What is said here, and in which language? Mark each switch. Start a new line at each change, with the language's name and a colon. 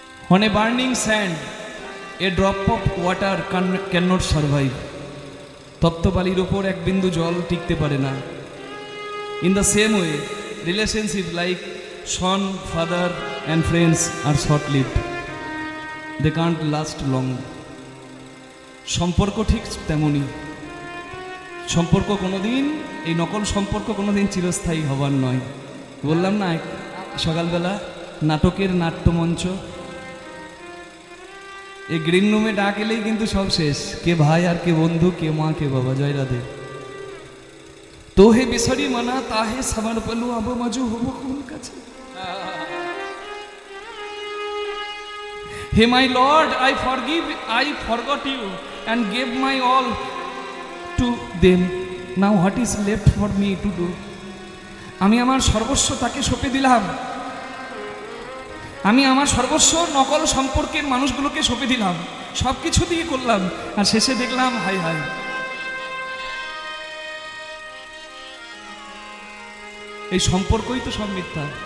English: On a burning sand, a drop of water cannot survive.
Bangla: তপ্ত বালির উপর এক বিন্দু জল টিকতে পারে না।
English: In the same way, relationship like son, father and friends are short-lived. They can't last long.
Bangla: সম্পর্ক ঠিক তেমনি। সম্পর্ক কোনোদিন, এই নকল সম্পর্ক কোনোদিন চিরস্থায়ী হবার নয়। বললাম না সকালবেলা নাটকের নাট্যমঞ্চ, এই গ্রিন রুমে ডাক এলেই কিন্তু সব শেষ। কে ভাই আর কে বন্ধু, কে মা কে বাবা। জয় রাধে।
Odia: তোহে বিসরি মনা তাহে সমর্পলো, আব মজু হব কোন কাছে।
English: হে my lord, I forgot you and gave my all to them. Now what is left for me to do?
Bangla: আমি আমার সর্বস্ব তাকে সঁপে দিলাম। আমি আমার সর্বস্ব নকল সম্পর্কের মানুষগুলোকে সঁপে দিলাম, সব কিছু দিয়ে করলাম, আর শেষে দেখলাম হাই হাই। এই সম্পর্কই তো সব মিথ্যা।